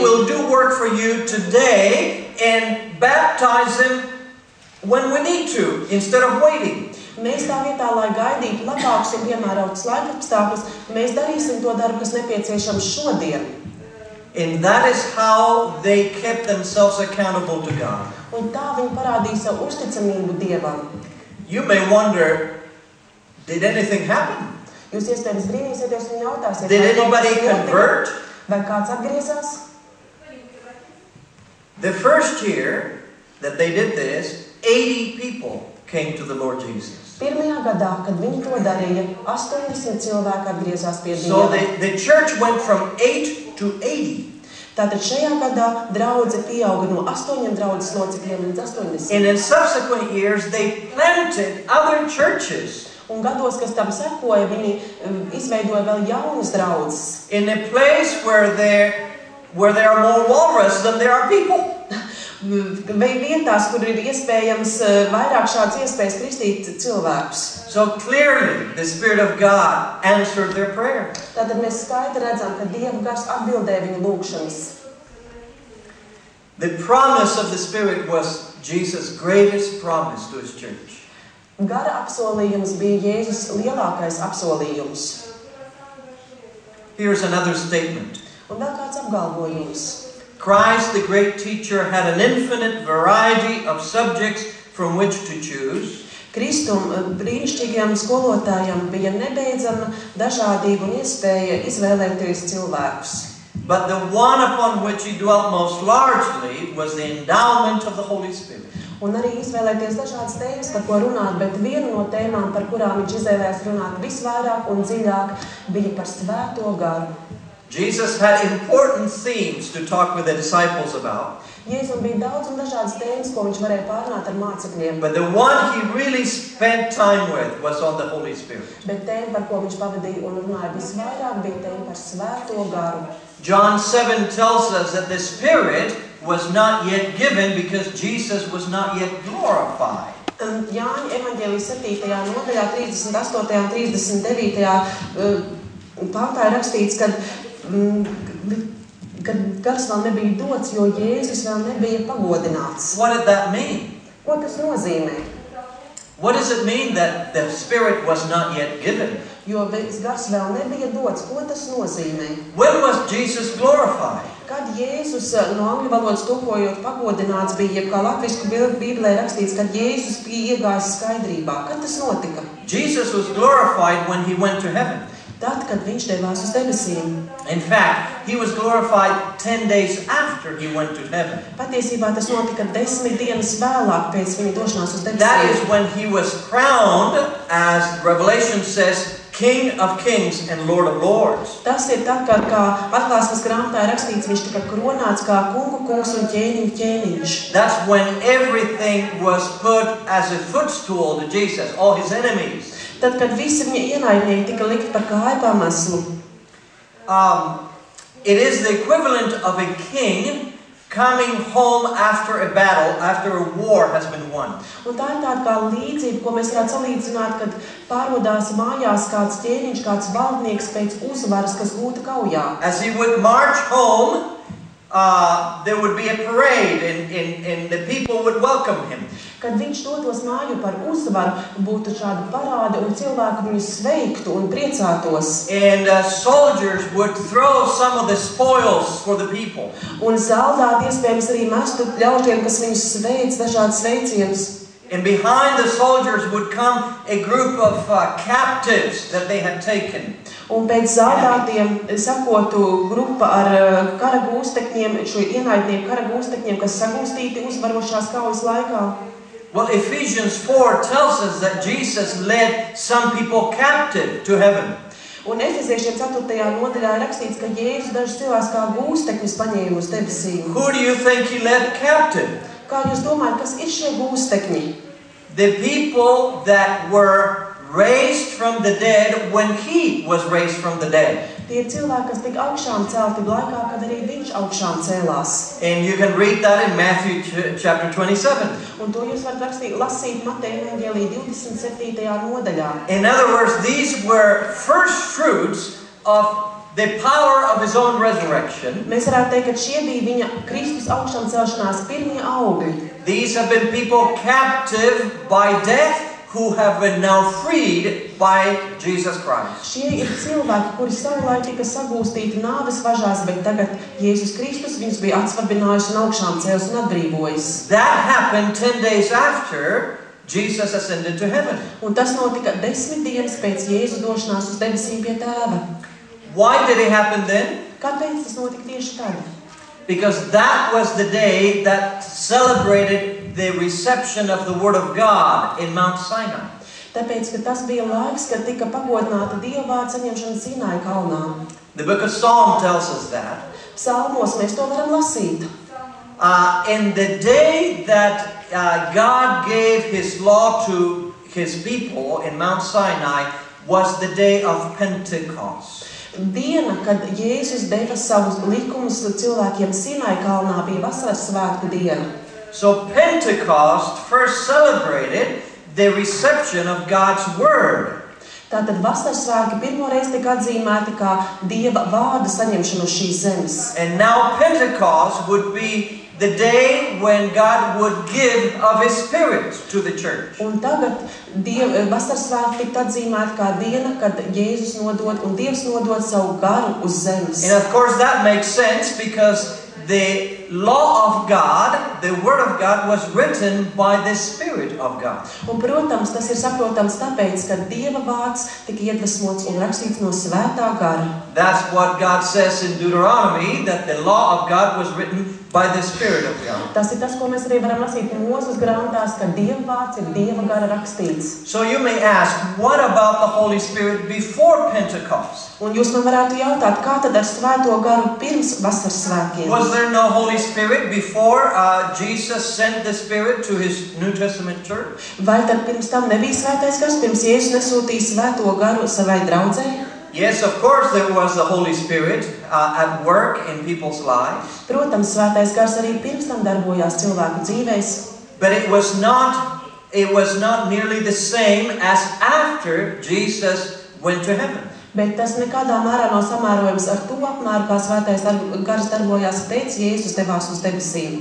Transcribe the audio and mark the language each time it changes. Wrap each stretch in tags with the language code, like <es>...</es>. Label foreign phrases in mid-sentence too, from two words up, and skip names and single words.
<en>We will do work for you today and baptize them when we need to, instead of waiting.</en> <lv>Mēs tā vietā, lai gaidītu labākus un piemērotus laikapstākļus, mēs darīsim to darbu, kas nepieciešams šodien.</lv> <en>And that is how they kept themselves accountable to God.</en> <lv>Un tā viņi parādīja savu uzticamību Dievam.</lv> <en>You may wonder, did anything happen?</en> <lv>Jūs iespējams brīnīsieties un jautāsiet,</lv> <en>Did</en> <lv>vai kaut</lv> <en>anybody</en> <lv>kas notika?</lv> <en>convert?</en> <lv>Vai kāds atgriezās?</lv> <en>The first year that they did this, 80 people came to the Lord Jesus.</en> <lv>Pirmajā gadā, kad viņi to darīja, 80 cilvēki atgriezās pie</lv> <en>So</en> <lv>Dieva.</lv> <en>the church went from 8 to 80.</en> <lv>Tātad šajā gadā draudze pieauga no 8 draudzes locekļiem līdz 80.</lv> <en>And in subsequent years, they planted other churches</en> <lv>Un gados, kas tam sekoja, viņi izveidoja vēl jaunas draudzes.</lv> <en>in a place where there are more walrus than there are people.</en> <lv>Vai vietās, kur ir iespējams vairāk šādas iespējas kristīt cilvēkus.</lv> <en>So clearly, the Spirit of God answered their prayer.</en> <lv>Tātad mēs skaidri redzam, ka Dieva gars atbildēja viņu lūgšanas.</lv> <en>The promise of the Spirit was Jesus' greatest promise to His church.</en> <lv>Gara apsolījums bija Jēzus lielākais apsolījums.</lv> <en>Here's another statement.</en> <lv>Un vēl kāds apgalvojums.</lv> <en>Christ, the great teacher, had an infinite variety of subjects from which to choose.</en> <lv>Kristum brīnišķīgajam skolotājam bija nebeidzama dažādība un iespēja izvēlēties cilvēkus.</lv> <en>But the one upon which he dwelt most largely was the endowment of the Holy Spirit.</en> <lv>Un arī izvēlēties dažādas tēmas, par ko runāt, bet viena no tēmām, par kurām viņš izvēlējās runāt visvairāk un dziļāk, bija par Svēto garu.</lv> <en>Jesus had important themes to talk with the disciples about.</en> <lv>Jēzum bija daudz un dažādas tēmas, ko viņš varēja pārunāt ar mācekļiem.</lv> <en>But the one he really spent time with was on the Holy Spirit.</en> <lv>Bet tēma, par ko viņš pavadīja un runāja visvairāk, bija tēma par Svēto garu.</lv> <en>John 7 tells us that the Spirit was not yet given because Jesus was not yet glorified.</en> <lv>Jāņa evaņģēlijas 7. nodaļā 38. un 39. pantā ir rakstīts, kad gars vēl nebija dots, jo Jēzus vēl nebija pagodināts.</lv> <en>What did that mean?</en> <lv>Ko tas nozīmē?</lv> <en>What does it mean that the Spirit was not yet given?</en> <lv>Jo gars vēl nebija dots. Ko tas nozīmē?</lv> <en>When was Jesus glorified?</en> <lv>Kad Jēzus, no angļu valodas tulkojot, pagodināts bija, jeb kā latvisku bībelē rakstīts, kad Jēzus bija iegājis skaidrībā. Kad tas notika?</lv> <en>Jesus was glorified when he went to heaven.</en> <lv>Tad, kad viņš devās uz debesīm.</lv> <en>In fact, he was glorified 10 days after he went to heaven.</en> <lv>Patiesībā tas notika 10 dienas vēlāk pēc viņa došanās uz debesīm.</lv> <en>That is when he was crowned, as Revelation says, King of Kings and Lord of Lords.</en> <lv>Tas ir tad, kad, kā atklāsmes grāmatā rakstīts, viņš tika kronāts kā kungu kungs un ķēniņu ķēniņš.</lv> <en>That's when everything was put as a footstool to Jesus, all his enemies.</en> <lv>Tad, kad visi viņa ienaidnieki tika likt par kāju pameslu.</lv> <en>It is the equivalent of a king coming home after a battle, after a war has been won.</en> <lv>Un tā ir tāda kā līdzība, ko mēs varētu salīdzināt, kad pārodās mājās kāds ķēniņš, kāds valdnieks pēc uzvaras, kas gūta kaujā.</lv> <en>As he would march home, there would be a parade and the people would welcome him.</en> <lv>Kad viņš dotos māju par uzvaru, būtu šāda parāda un cilvēki viņu sveiktu un priecātos.</lv> <en>And soldiers would throw some of the spoils for the people.</en> <lv>Un zaldāti iespējams arī mestu ļautiem, kas viņus sveic, dažādas sveicienus.</lv> <en>And behind the soldiers would come a group of captives that they had taken.</en> <lv>Un pēc zaldātiem sakotu grupa ar kara gūstekņiem, šo ienaidnieku kara gūstekņiem, kas sagūstīti uzvarošās kaujas laikā.</lv> <en>Well, Ephesians 4 tells us that Jesus led some people captive to heaven.</en> <lv>Un Efeziešiem 4. nodaļā ir rakstīts, ka Jēzus dažus cilvēkus kā gūstekņus paņēma uz debesīm.</lv> <en>Who do you think he led captive?</en> <lv>Kā jūs domājat, kas ir šie gūstekņi?</lv> <en>The people that were raised from the dead when he was raised from the dead.</en> <lv>Tie ir cilvēki, kas tika augšām celti laikā, kad arī viņš augšām cēlās.</lv> <en>And you can read that in Matthew chapter 27.</en> <lv>Un to jūs varat lasīt Mateja evaņģēlija 27. nodaļā.</lv> <en>In other words, these were first fruits of the power of his own resurrection.</en> <lv>Mēs varētu teikt, ka šie bija viņa Kristus augšām celšanās pirmie augļi.</lv> <en>These have been people captive by death who have been now freed by Jesus Christ.</en> <lv>Šie ir cilvēki, kuri savulaik tika sagūstīti nāves važās, bet tagad Jēzus Kristus viņus bija atsvabinājuši un augšām cēlis un atbrīvojis.</lv> <en>That happened 10 days after Jesus ascended to heaven.</en> <lv>Un tas notika 10 dienas pēc Jēzus došanās uz debesīm pie Tēva.</lv> <en>Why did it happen then?</en> <lv>Kāpēc tas notika tieši tad?</lv> <en>Because that was the day that celebrated the reception of the Word of God in Mount Sinai.</en> <lv>Tāpēc, ka tas bija laiks, kad tika pagodināta Dieva vārda saņemšana Sināja kalnā.</lv> <en>The book of Psalm tells us that.</en> <lv>Psalmos mēs to varam lasīt.</lv> <en>In the day that God gave His law to His people in Mount Sinai was the day of Pentecost.</en> <lv>Diena, kad Jēzus deva savus likumus cilvēkiem Sināja kalnā, bija vasaras svētku diena.</lv> <en>So Pentecost first celebrated the reception of God's Word.</en> <lv>Tātad vasaras svētki pirmoreiz tika atzīmēti kā Dieva vārda saņemšana uz šīs zemes.</lv> <en>And now Pentecost would be the day when God would give of His Spirit to the church.</en> <lv>Un tagad vasaras svētki tika atzīmēti kā diena, kad Jēzus nodod un Dievs nodod savu garu uz zemes.</lv> <en>And of course that makes sense because the law of God, the Word of God, was written by the Spirit of God.</en> <lv>Un, protams, tas ir saprotams tāpēc, ka Dieva vārds tika iedvesmots un rakstīts no svētā gara.</lv> <en>That's what God says in Deuteronomy, that the law of God was written by the Spirit of God.</en> <lv>Tas ir tas, ko mēs arī varam lasīt Mūzes grāmatās, ka Dieva vārds ir Dieva gara rakstīts.</lv> <en>So you may ask, what about the Holy Spirit before Pentecost?</en> <lv>Un jūs man varētu jautāt, kā tad ar svēto garu pirms vasaras svētkiem?</lv> <en>Was there no Holy Spirit before Jesus sent the Spirit to his New Testament church?</en> <lv>Vai tad pirms tam nebija svētais gars, pirms Jēzus nesūtīja svēto garu savai draudzei?</lv> <en>Yes, of course there was the Holy Spirit at work in people's lives.</en> <lv>Protams, svētais gars arī pirms tam darbojās cilvēku dzīvēs.</lv> <en>But it was not nearly the same as after Jesus went to heaven.</en> <lv>Bet tas nekādā mērā nav samērojams ar to apmēru, kā svētais gars darbojās pēc Jēzus devās uz debesīm.</lv>